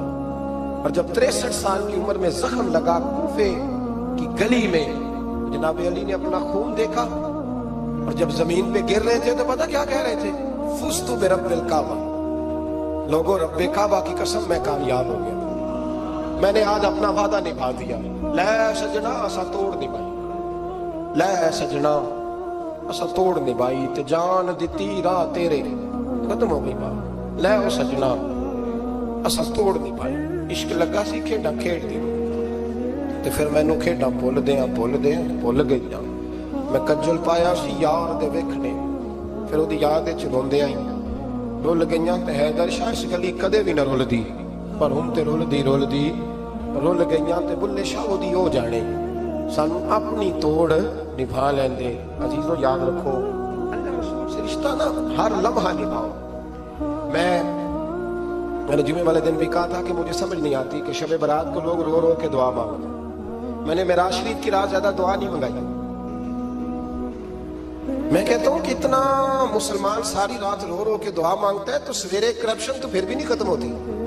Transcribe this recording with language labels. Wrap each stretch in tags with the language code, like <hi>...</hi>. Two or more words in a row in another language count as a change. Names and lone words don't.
<ur>اور جب 63 سال کی عمر میں زخم لگا کوفے کی گلی میں، جناب علی نے اپنا خون دیکھا اور جب زمین پہ گر رہے تھے تو پتہ کیا کہہ رہے تھے،</ur> <ar>فزت برب الکعبہ،</ar> <ur>لوگوں رب کعبہ کی قسم میں کامیاب ہو گیا، میں نے آج اپنا وعدہ نبھا دیا.</ur> <pa>لے سجنا اسا توڑ نبھائی، لے سجنا اسا توڑ نبھائی تے جان دتی راہ تیرے ختم ہو گئی بات. لے او سجنا اسا توڑ نبھائی. عشق لگا سی کھیڈاں کھیڈ دی تے پھر مینوں کھیڈاں بھول گئی. میں کجل پایا سی یار دے ویکھنے، پھر اودی یاد وچ روندے آئی. رول گئیاں تے حیدر شاہ اس گلی کدے بھی نہ رلدی، پر ہن تے رلدی رول گئیاں تے بلے شاہ اودی ہو جانے. سانو اپنی توڑ نبھا لیندے.</pa> <ur>عزیزو یاد رکھو اللہ رسول سے رشتہ نا ہر لمحہ نبھاؤ. میں نے جمعے والے دن بھی کہا تھا کہ مجھے سمجھ نہیں آتی کہ شب برات کو لوگ رو رو کے دعا مانگتے. میں نے معراج شریف کی رات زیادہ دعا نہیں منگائی. میں کہتا ہوں کہ اتنا مسلمان ساری رات رو رو کے دعا مانگتا ہے تو سویرے کرپشن تو پھر بھی نہیں ختم ہوتی.</ur>